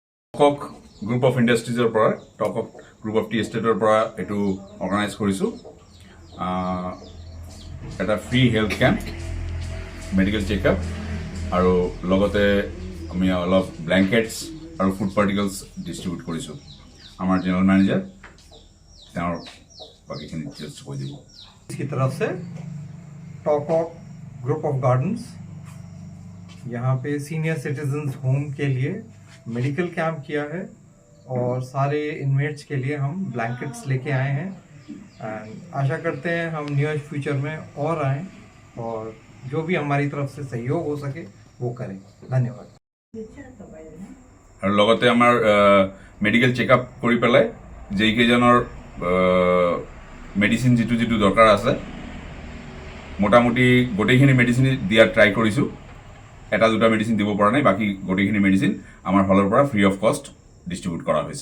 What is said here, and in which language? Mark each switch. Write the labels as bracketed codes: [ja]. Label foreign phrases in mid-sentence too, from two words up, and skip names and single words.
[as] টকক গ্ৰুপ অফ ইণ্ডাষ্ট্ৰিজৰ পৰা টকক গ্ৰুপ অফ টি এষ্টেটৰ পৰা এইটো অৰ্গেনাইজ কৰিছোঁ এটা [en] free health camp medical checkup [as] আৰু লগতে আমি অলপ ব্লেংকেটছ আৰু [en] food particles distribute [as] কৰিছোঁ আমাৰ [en] general manager [as] তেওঁৰ বাকীখিনি ডিটেইলছ কৈ দিব [hi] इसकी तरफ से टॉकॉक ग्रुप ऑफ गार्डन्स यहाँ पे [en] senior citizens home [hi] के लिए [en] medical camp [hi] किया है और सारे इनमेट्स के लिए हम ब्लैंकेट्स लेके आए हैं एंड आशा करते हैं हम [en] near future [hi] में और आएँ और जो भी हमारी तरफ से सहयोग हो सके वो करें धन्यवाद [as] আৰু লগতে আমাৰ [en] medical checkup [as] কৰি পেলাই যেইকেইজনৰ মেডিচিন যিটো যিটো দৰকাৰ আছে মোটামুটি গোটেইখিনি মেডিচিন দিয়া ট্ৰাই কৰিছোঁ এটা দুটা মেডিচিন দিব পৰা নাই বাকী গোটেইখিনি মেডিচিন আমাৰ ফালৰ পৰা [en] free of cost distribute [as] কৰা হৈছে